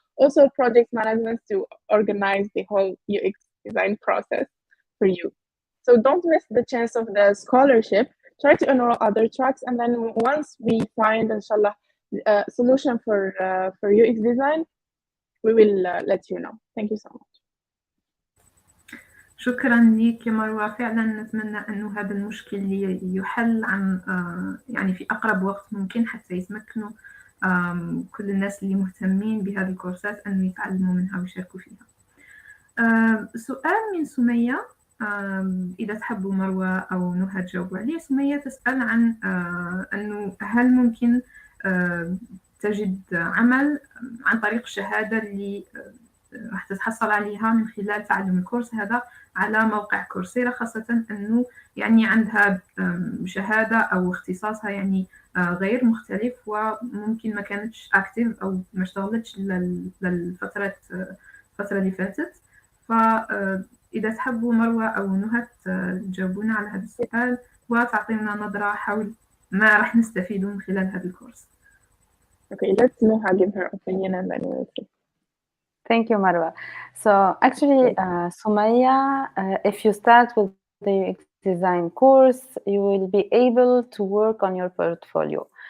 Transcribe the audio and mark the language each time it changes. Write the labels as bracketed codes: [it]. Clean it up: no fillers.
[en] Also, project management to organize the whole UX design process for you. So don't miss the chance of the scholarship. Try to enroll other tracks, and then once we find, inshallah, a solution for UX design, we will let you know. Thank you so much. [ar] شكرا لك يا مروة. فعلا نتمنى أنه هذا المشكل يحل عن يعني في أقرب وقت ممكن حتى يتمكنوا كل الناس اللي مهتمين بهذه الكورسات أن يتعلموا منها ويشاركوا فيها. سؤال من سمية، إذا تحبوا مروة أو نهى تجاوبوا عليه. سمية تسأل عن أنه هل ممكن تجد عمل عن طريق الشهادة اللي راح تتحصل عليها من خلال تعلم الكورس هذا على موقع كورسيرا، خاصة أنه يعني عندها شهادة أو اختصاصها يعني غير مختلف، وممكن ما كانتش أكتيف أو ما اشتغلتش الفترة اللي فاتت. فإذا تحبوا مروة أو نهى تجاوبونا على هذا السؤال وتعطينا نظرة حول ما راح نستفيده من خلال هذا الكورس. [en] Okay, let's Nuha give her opinion and then we'll see. Thank you, Marwa. So actually, Sumaya, if you start with the UX design course, you will be able to work on your portfolio.